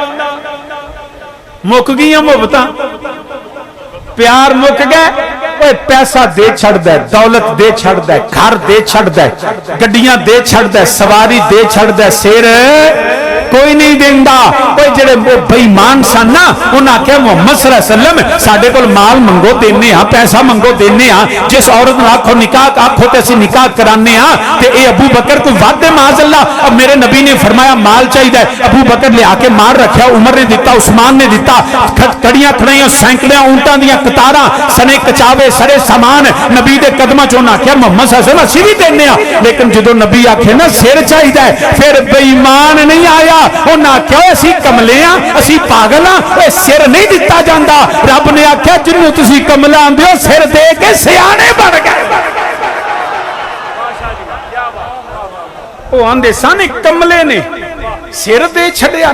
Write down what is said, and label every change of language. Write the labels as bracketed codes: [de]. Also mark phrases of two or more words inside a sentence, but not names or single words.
[pa] ਮੁੱਕ ਗਈ ਮੁਹੱਬਤਾਂ, ਪਿਆਰ ਮੁੱਕ ਗਏ, ਪੈਸਾ ਦੇ ਛੱਡਦਾ, ਦੌਲਤ ਦੇ ਛੱਡਦਾ, ਘਰ ਦੇ ਛੱਡਦਾ, ਗੱਡੀਆਂ ਦੇ ਛੱਡਦਾ, ਸਵਾਰੀ ਦੇ ਛੱਡਦਾ, ਸਿਰ ਕੋਈ ਨਹੀਂ ਦੇਂਦਾ। ਕੋਈ ਜਿਹੜੇ ਬੇਈਮਾਨ ਸਨ ਨਾ, ਉਨ੍ਹਾਂ ਆਖਿਆ ਮੁਹੰਮਦ [ar] صلى الله عليه وسلم [pa] ਸਾਡੇ ਕੋਲ ਮਾਲ ਮੰਗੋ ਦੇਣੇ ਆ, ਪੈਸਾ ਮੰਗੋ ਦੇਣੇ ਆ, ਜਿਸ ਔਰਤ ਨੂੰ ਆਖੋ ਨਿਕਾਹ ਆਖੋ ਤੇ ਅਸੀਂ ਨਿਕਾਹ ਕਰਾਣੇ ਆ, ਤੇ ਏ ਅਬੂ ਬਕਰ ਕੋਈ ਵਾਦੇ ਮਾਜ਼ਅੱਲਾਹ। [ur] اب میرے نبی نے فرمایا مال چاہیے, [pa] ਅਬੂ ਬਕਰ ਲਿਆ ਕੇ ਮਾਲ ਰੱਖਾ, ਉਮਰ ਨੇ ਦਿੱਤਾ, ਉਸਮਾਨ ਨੇ ਦਿੱਤਾ, ਕੜੀਆਂ ਖੜਾਈਆਂ, ਸੈਂਕੜੀਆਂ ਊਂਠਾਂ ਦੀਆਂ ਕਤਾਰਾਂ, ਸਣੇ ਕਚਾਵੇ ਸਾਰੇ ਸਾਮਾਨ ਨਬੀ ਦੇ ਕਦਮਾਂ ਚ। ਉਨ੍ਹਾਂ ਆਖਿਆ ਮੁਹੰਮਦ [ar] صلى الله عليه وسلم [pa] ਅਸੀਂ ਵੀ ਦੇਣੇ ਆ, ਲੇਕਿਨ ਜਦੋਂ ਨਬੀ ਆਖੇ ਨਾ ਸਿਰ ਚਾਹੀਦਾ, ਫਿਰ ਬੇਈਮਾਨ ਨਹੀਂ ਆਇਆ। ਉਨ੍ਹਾਂ ਆਖਿਆ ਅਸੀਂ ਕਮਲੇ ਆ, ਅਸੀਂ ਪਾਗਲ ਆ, ਸਿਰ ਨਹੀਂ ਦਿੱਤਾ ਜਾਂਦਾ। ਰੱਬ ਨੇ ਆਖਿਆ ਜਿਨ੍ਹਾਂ ਨੂੰ ਤੁਸੀਂ ਕਮਲਾ ਆਂਹਦੇ ਹੋ ਸਿਰ ਦੇ ਕੇ ਸਿਆਣੇ ਬਣ ਗਏ। ਉਹ ਆਂਹਦੇ ਸਨ ਕਮਲੇ ਨੇ ਸਿਰ ਦੇ ਛੱਡਿਆ।